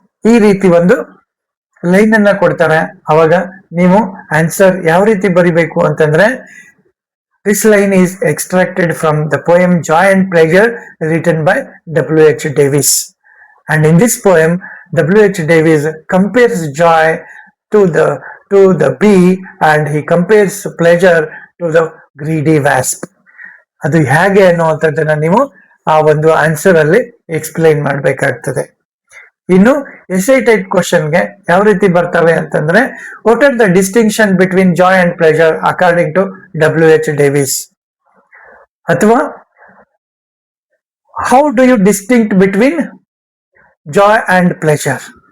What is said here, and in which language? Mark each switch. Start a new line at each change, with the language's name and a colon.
Kannada: ಈ ರೀತಿ ಒಂದು ಲೈನ್ ಅನ್ನ ಕೊಡ್ತಾರೆ. ಅವಾಗ ನೀವು ಆನ್ಸರ್ ಯಾವ ರೀತಿ ಬರಿಬೇಕು ಅಂತಂದ್ರೆ,
English: this line is extracted from the poem Joy and Pleasure written by W.H. Davis. And in this poem, W.H. Davis compares joy to the bee and he compares pleasure to the greedy wasp.
Kannada: ಅದು ಹೇಗೆ ಅನ್ನುವಂಥದ್ದನ್ನ ನೀವು ಆ ಒಂದು answer ಅಲ್ಲಿ explain ಮಾಡಬೇಕಾಗ್ತದೆ. ಇನ್ನು essay type ಕ್ವಶನ್ಗೆ ಯಾವ ರೀತಿ ಬರ್ತವೆ ಅಂತಂದ್ರೆ,
English: What are the distinction between joy and pleasure according to W.H. Davies,
Kannada: ಅಥವಾ
English: How do you distinct between joy and pleasure.